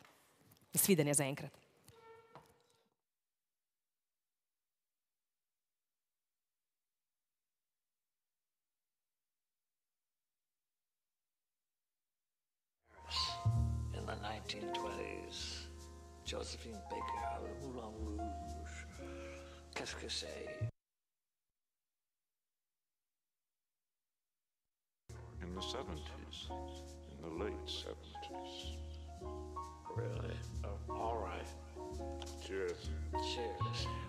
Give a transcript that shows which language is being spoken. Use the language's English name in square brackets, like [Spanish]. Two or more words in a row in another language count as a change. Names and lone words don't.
[Slovenian] Nasvidenje zaenkrat. [English] In the 1920s, Josephine Baker, [French] Moulin Rouge, qu'est-ce que c'est? [English] In the 70s, in the late 70s. Really? Oh, all right. Cheers. Cheers.